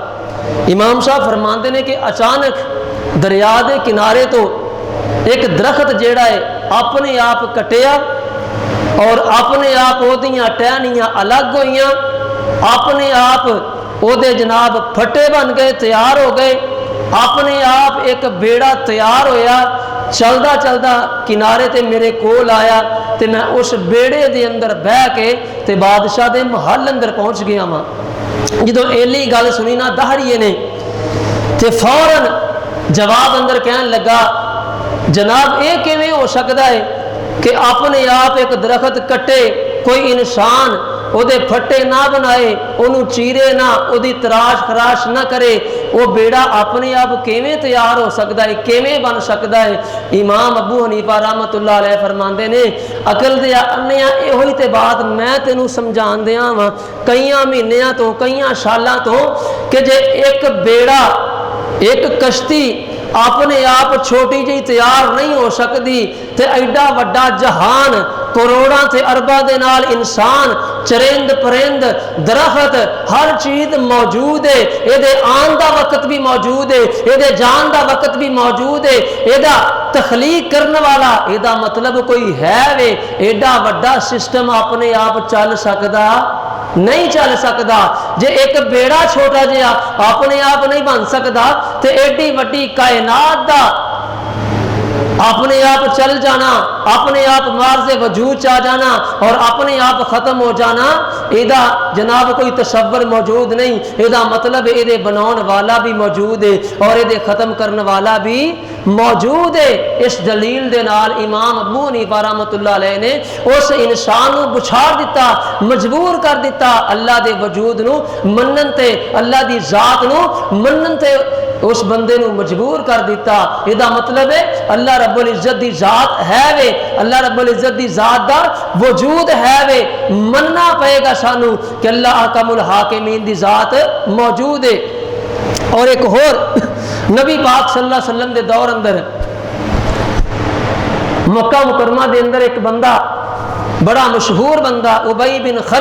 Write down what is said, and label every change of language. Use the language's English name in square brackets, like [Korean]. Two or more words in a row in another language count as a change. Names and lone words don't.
[Punjabi] امام صاحب فرماندے نے کہ اچانک دریا دے کنارے تو ایک درخت جیڑا ہے اپنے آپ کٹیا اور اپنے آپ او دیاں ٹہنیاں الگ ہوئیاں، اپنے آپ او دے جناب پھٹے بن گئے، تیار ہو گئے، اپنے آپ ایک بیڑا تیار ہویا، چلدا چلدا کنارے تے میرے کول آیا تے میں اس بیڑے دے اندر بہ کے تے بادشاہ دے محل اندر پہنچ گیا ماں۔ جدو ایلی گل سنی نا دہریے نے تے فوراً جواب اندر کہن لگا جناب یہ کیویں ہو سکتا ہے کہ اپنے آپ ایک درخت کٹے، کوئی انسان او دے پھٹے نہ بنائے، انہوں چیرے نہ، او دی تراش خراش نہ کرے، وہ بیڑا اپنے آپ کیویں تیار ہو سکتا ہے، کیویں بن سکتا ہے۔ امام ابو حنیفہ رحمت اللہ علیہ فرماندے نے عقل دیا انیاں ایہی تے بات میں تینوں سمجھان دیاں وا کئیاں مہینیاں تو کئیاں سالاں تو کہ جے ایک بیڑا ایک کشتی اپنے آپ چھوٹی جی تیار نہیں ہو سکتی تے ایڈا وڈا جہان کروڑاں تے ارباں دے نال انسان چرند پرند درخت ہر چیز موجود ہے، یہ دے آن دا وقت بھی موجود ہے، یہ دے جان دا وقت بھی موجود ہے، یہ دا تخلیق کرنے والا یہ دا مطلب کوئی ہے وے ایڈا وڈا سسٹم اپنے آپ چل سکدا نہیں چل سکتا۔ جے ایک بیڑا چھوٹا جہا اپنے آپ نہیں بن سکتا تے ایڈی وڈی کائنات دا اپنے آپ چل جانا، اپنے آپ معرض وجود چاہ جانا اور اپنے آپ ختم ہو جانا، ایدہ جناب کوئی تصور موجود نہیں۔ ایدہ مطلب ایدے بناؤن والا بھی موجود ہے اور ایدے ختم کرنے والا بھی موجود ہے۔ اس دلیل دے نال امام ابو حنیفہ رحمۃ اللہ علیہ نے اس انسان نو بچھاڑ دیتا، مجبور کر دیتا اللہ دے وجود نو منن تے، اللہ دی ذات نو منن تے اس بندے نو مجبور کر دیتا۔ یہ مطلب ہے اللہ رب العزت دی ذات ہے وے، اللہ رب العزت دی ذات دا وجود ہے وے، مننا پئے گا سانو کہ اللہ احکم الحاکمین دی ذات موجود ہے۔ اور ایک اور نبی پاک صلی اللہ علیہ وسلم دے دور اندر مکہ مکرمہ دے اندر ایک بندہ بڑا مشہور بندہ ابی بن